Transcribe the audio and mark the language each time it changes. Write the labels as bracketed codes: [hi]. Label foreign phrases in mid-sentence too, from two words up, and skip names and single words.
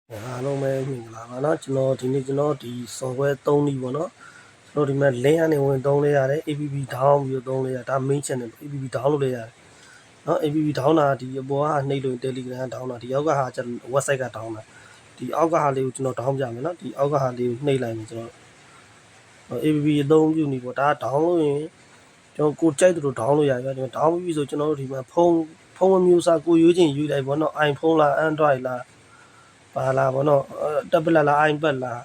[my] အားလုံးပဲမင်္ဂလာပါเนาะကျွန်တော်ဒီနေ့ကျွန်တော်ဒီ software 3နည်းပေါ့เนาะကျွန်တော်ဒီမှာ link ကနေဝင်သုံးလဲရတယ် [en] app down [my] ပြီးတော့သုံးလဲရဒါ [en] main channel app down [my] လုပ်လဲရတယ်เนาะ [en] app down [my] တာဒီအပေါ်ကနှိပ်လို့ Telegram down တာဒီအောက်ကဟာကျွန်တော် website က down တာဒီအောက်ကဟာလေးကိုကျွန်တော် down ပြမယ်เนาะဒီအောက်ကဟာလေးကိုနှိပ်လိုက်မယ်ကျွန်တော် app အ သုံးပြုနေပေါ့ဒါ down လို့ရင်ကျွန်တော်ကိုကြိုက်သလို down လို့ရတယ်ဗျဒီမှာ down ပြီးဆိုကျွန်တော်တို့ဒီမှာဖုန်းမျိုးစားကိုရွေးချင်ရွေးလိုက်ပေါ့เนาะ iPhone လား Android လားပါလာပေါ့နော်tablet လား iPad လား